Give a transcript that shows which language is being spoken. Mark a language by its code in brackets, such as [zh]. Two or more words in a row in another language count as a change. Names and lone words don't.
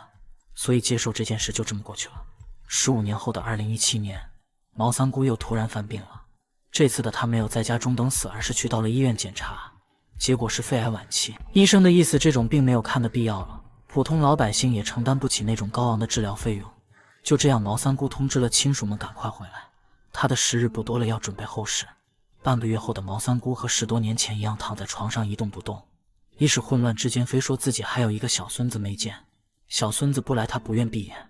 [zh] 所以接受這件事就這麼過去了。15年後的2017年，毛三姑又突然犯病了。這次的她沒有在家中等死，而是去到了醫院檢查，結果是肺癌晚期。醫生的意思，這種病沒有看的必要了，普通老百姓也承擔不起那種高昂的治療費用。就這樣，毛三姑通知了親屬們趕快回來，她的時日不多了，要準備後事。半個月後的毛三姑和10多年前一樣，躺在床上一動不動。一時混亂之間，非說自己還有一個小孫子沒見，小孫子不來她不願閉眼。